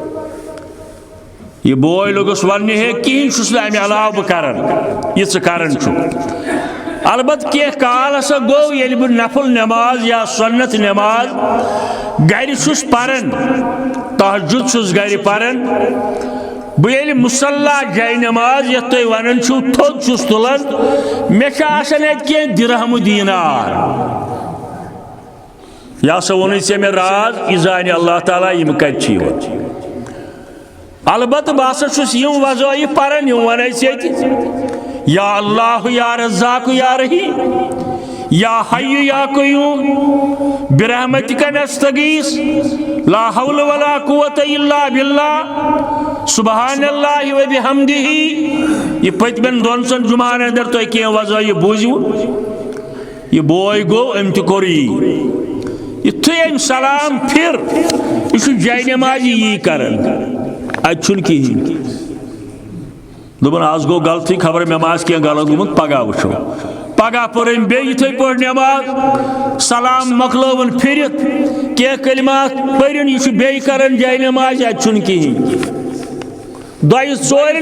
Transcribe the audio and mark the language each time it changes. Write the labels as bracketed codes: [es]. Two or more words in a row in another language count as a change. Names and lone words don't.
[ks] یہ بوے لوگس وننہِ ہے کِہیٖنۍ چھُس نہٕ اَمہِ علاوٕ بہٕ کران یہِ ژٕ کران چھُکھ البتہ کینٛہہ کال ہسا گوٚو ییٚلہِ بہٕ نفل نٮ۪ماز یا سنت نٮ۪ماز گرِ چھُس پران تہجد چھُس گرِ پران بہٕ ییٚلہِ مُصلیٰ جاے نٮ۪ماز یتھ تُہۍ ونان چھِو تھوٚد چھُس تُلان مےٚ چھِ آسان اَتہِ کینٛہہ دِرہمہٕ دیٖنار یہِ ہسا ووٚنُے ژےٚ مےٚ راز یہِ زانہِ اللہ تعالیٰ یِم کتہِ چھِ یِوان البتہ بہٕ ہسا چھُس یِم وظٲیف پران یِم ونَے ژےٚ تہِ [ar] یا اللہ یا رزاق یا رحیم یا حی یا قیوم برحمتک نستغیث لا حول ولا قوت الا باللہ سبحان اللہ و بحمدہ [ks] یہ پٔتمٮ۪ن دۄن ژۄن جمعن اندر تۄہہِ کینٛہہ وظٲیف بوٗزِوٕ یہِ بوے گوٚو أمۍ تہِ کوٚر یی یُتھُے أمۍ سلام پھِر یہِ چھُ جاے نٮ۪مازِ یی کران اتہِ چھُنہٕ کِہیٖنۍ دوٚپُن آز گوٚو غلطی خبر مےٚ ما آسہِ کینٛہہ غلط گوٚمُت پگاہ وٕچھو پگاہ پٔر أمۍ بیٚیہِ یِتھَے پٲٹھۍ نٮ۪ماز سلام مۄکلٲوٕن پھِرِتھ کینٛہہ کلمات پٔرِن یہِ چھُ بیٚیہِ کران جاے نٮ۪مازِ اتہِ چھُنہٕ کِہیٖنۍ دۄیہِ ژورِ